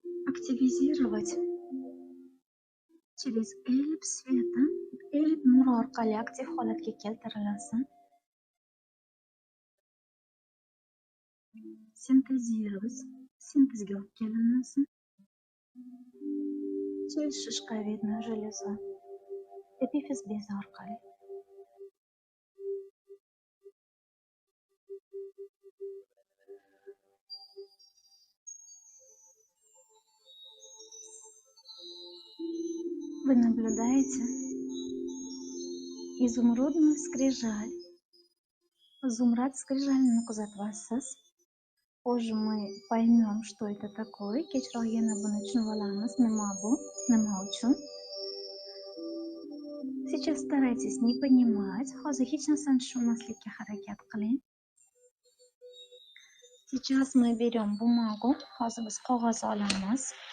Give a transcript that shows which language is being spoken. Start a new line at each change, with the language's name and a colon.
Russian: Активизировать через эллипс света,
Uzbek: эллип nuri orqali aktiv holatga keltirilsin. Синтезировать, синтезga olib kelinsin.
Russian: Через шишковидную железу,
Uzbek: эпифиз bezi orqali.
Russian: Вы наблюдаете изумрудную скрижаль.
Uzbek: Zumrad скрижалini kuzatyapsiz.
Russian: Позже мы поймем, что это такое.
Uzbek: Kechroq yana buni tushunib olamiz. Nima bu? Nima uchun?
Russian: Сейчас старайтесь не понимать.
Uzbek: Hozir hech narsani tushunmaslikka harakat qiling.
Russian: Сейчас мы берем бумагу.
Uzbek: Hozir biz qog'oz olamiz.